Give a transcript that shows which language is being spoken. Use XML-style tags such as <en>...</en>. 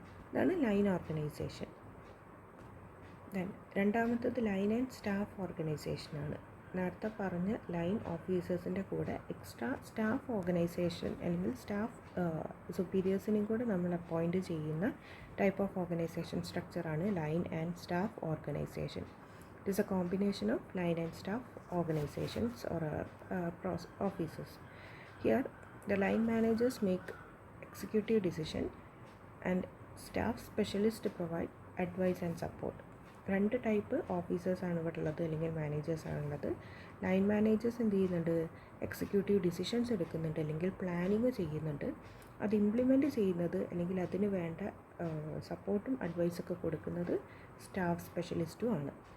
<ml>ഇതാണ് line organisation. Then രണ്ടാമത്തത് line and staff ഓർഗനൈസേഷനാണ്. നേരത്തെ പറഞ്ഞ ലൈൻ ഓഫീസേഴ്സിൻ്റെ കൂടെ എക്സ്ട്രാ സ്റ്റാഫ് ഓർഗനൈസേഷൻ അല്ലെങ്കിൽ സ്റ്റാഫ് സുപ്പീരിയേഴ്സിനെയും കൂടെ നമ്മൾ അപ്പോയിൻറ്റ് ചെയ്യുന്ന type of organisation സ്ട്രക്ചറാണ് line and staff organisation.</ml> <en>It is a combination of line and staff organizations or offices. Here, the line managers make executive decision and staff specialists provide advice and support.</en> <ml>രണ്ട് type ഓഫീസേഴ്സാണ് ഇവിടെ ഉള്ളത്, അല്ലെങ്കിൽ മാനേജേഴ്സാണുള്ളത്. Line managers എന്ത് ചെയ്യുന്നുണ്ട്? Executive decisions എടുക്കുന്നുണ്ട്, അല്ലെങ്കിൽ planning ചെയ്യുന്നുണ്ട്. അത് ഇംപ്ലിമെൻറ്റ് ചെയ്യുന്നത് അല്ലെങ്കിൽ അതിന് വേണ്ട സപ്പോർട്ടും അഡ്വൈസൊക്കെ കൊടുക്കുന്നത് സ്റ്റാഫ് സ്പെഷ്യലിസ്റ്റും ആണ്.</ml>